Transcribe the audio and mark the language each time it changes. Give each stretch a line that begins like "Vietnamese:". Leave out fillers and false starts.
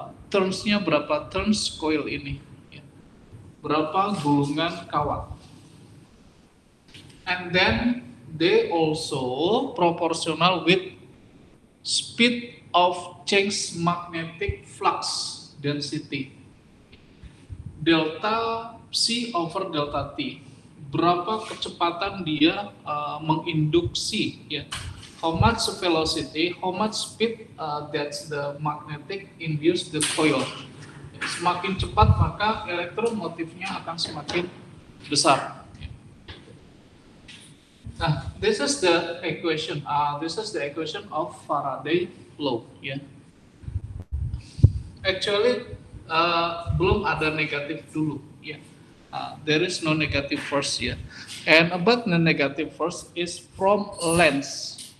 Indonesian: Turns-nya berapa turns coil ini ya. Berapa gulungan kawat.
English: And then they also proportional with speed of change magnetic flux density. Delta C over delta T.
Indonesian: Berapa kecepatan dia menginduksi ya,
English: how much velocity, how much speed that's the magnetic induce the coil.
Indonesian: Semakin cepat maka elektromotifnya akan semakin besar.
English: Nah, this is the equation. This is the equation of Faraday law. Ya.
Indonesian: Actually belum ada negatif dulu. Ya.
English: There is no negative force here. And about the negative force is from lens.